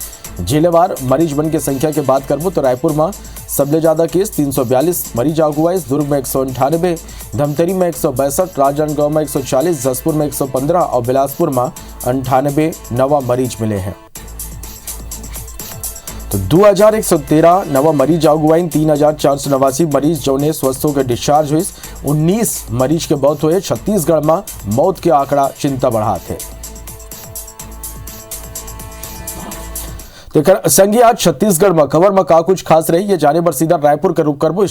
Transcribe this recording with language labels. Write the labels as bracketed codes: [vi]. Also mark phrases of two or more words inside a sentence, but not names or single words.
[hne] जिलेवार मरीज बन के संख्या की बात करबो तो रायपुर में सबले ज्यादा केस 342 मरीज आगुआई। दुर्ग में 198, धमतरी में 162, राजनांदगांव में 140, जसपुर में 115 और बिलासपुर में 98 नवा मरीज मिले हैं। तो 2113 नवा मरीज आगुआई। 3489 मरीज जो ने स्वस्थ होकर डिस्चार्ज हुई। 19 मरीज के मौत हुए। छत्तीसगढ़ में मौत के आंकड़ा चिंता बढ़ाते थे। संगी आज छत्तीसगढ़ में खबर में का कुछ खास रही, ये जाने पर सीधा रायपुर का रुख करबो।